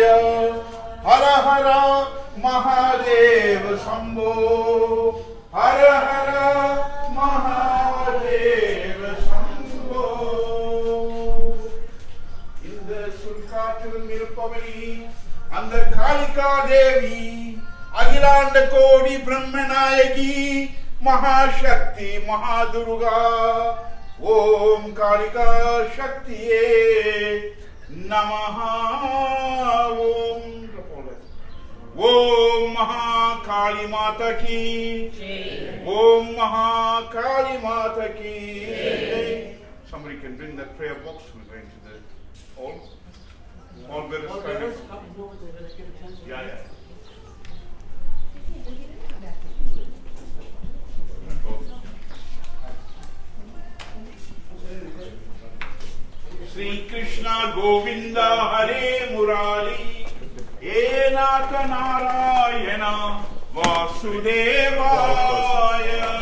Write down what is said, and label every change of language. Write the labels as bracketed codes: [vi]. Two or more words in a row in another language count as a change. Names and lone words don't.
[ta] ஹர ஹர மகாதேவ சம்போ, ஹர ஹர மகாதேவ சம்போ. இந்த சுல்காற்றிலும் இருப்பவனி அந்த காளிகா தேவி, அகிலாண்ட கோடி பிரம்மநாயகி, [sa] महाशक्ति महादुर्गा. ओम कालिका शक्तिये नमः. [hi] ओम महाकाली माता की, ओम महाकाली माता की. [en] Somebody can bring that prayer box. We're going to the all bearers. Yeah. [sa] श्री कृष्णा गोविंद हरे मुरारी, हे नाथ नारायण वासुदेवाय.